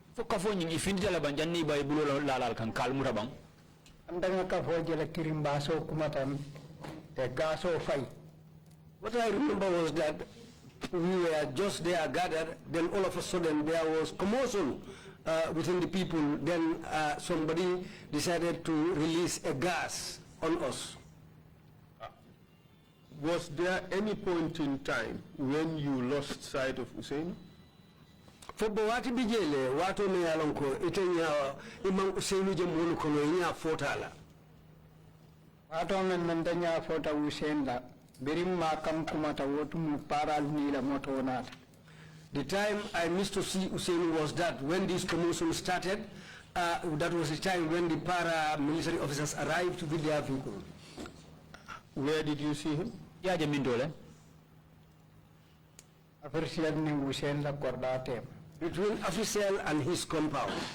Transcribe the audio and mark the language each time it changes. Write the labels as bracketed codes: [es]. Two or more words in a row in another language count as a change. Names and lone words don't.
[en] What I remember was that we were just there gathered, then all of a sudden there was commotion within the people. Then somebody decided to release a gas on us. Was there any point in time when you lost sight of Hussein? [man] Fobo wati bijele wato me alonko itenya imam Hussein jemulu kono nya fotala. Wato men danya fota Hussein la birim makam kumata wotu mu paral ni la motonata. [en] The time I missed to see Hussein was that when this commotion started, that was the time when the paramilitary officers arrived with their vehicle. Where did you see him? Yeah, Jamindole. Between official and his compound.